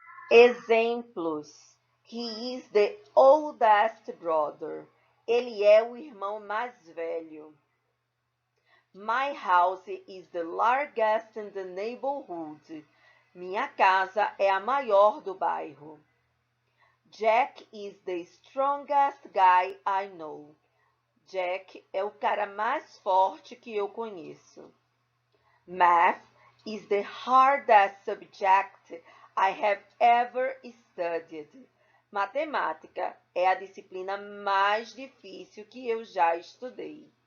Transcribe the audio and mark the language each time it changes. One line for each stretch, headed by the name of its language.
English: Exemplos: He is the oldest brother.
Portuguese: Ele é o irmão mais velho.
English: My house is the largest in the neighborhood.
Portuguese: Minha casa é a maior do bairro.
English: Jack is the strongest guy I know.
Portuguese: Jack é o cara mais forte que eu conheço.
English: Math is the hardest subject I have ever studied.
Portuguese: Matemática é a disciplina mais difícil que eu já estudei.